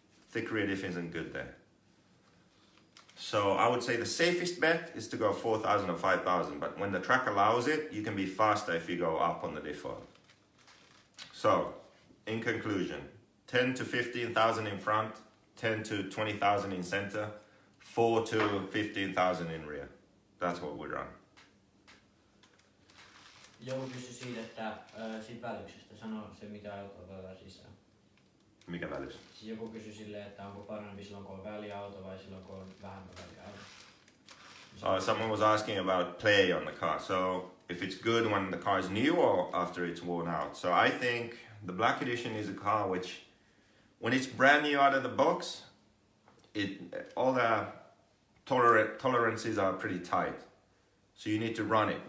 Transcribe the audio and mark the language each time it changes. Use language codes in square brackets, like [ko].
[en] Thick rear diff isn't good there. So I would say the safest bet is to go 4,000 or 5,000, but when the track allows it, you can be faster if you go up on the diff oil. So, in conclusion, 10 to 15,000 in front, 10 to 20,000 in center, 4 to 15,000 in rear. That's what we run. [fi] Joku kysyi siitä, että siitä välyksestä, sano se mitä autoa laitetaan sisään. Mikä välys? Siis joku kysyi silleen, että onko parempi silloin kun on väliauto vai silloin kun on vähemmän väliauto. [en] Someone was asking about play on the car. So if it's good when the car is new or after it's worn out. So I think the Black Edition is a car which, when it's brand new out of the box, all the tolerances are pretty tight. So you need to run it.